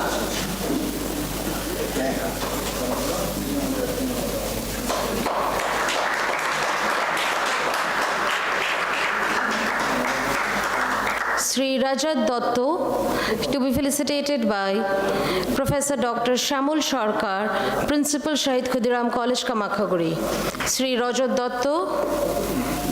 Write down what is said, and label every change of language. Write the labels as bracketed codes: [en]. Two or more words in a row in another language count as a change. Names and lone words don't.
[en] Sri Rajat Datto, to be felicitated by Professor Dr. Shyamol Sarkar, Principal, Shahid Khudiram College, Kamakhaguri. Sri Rajat Datto.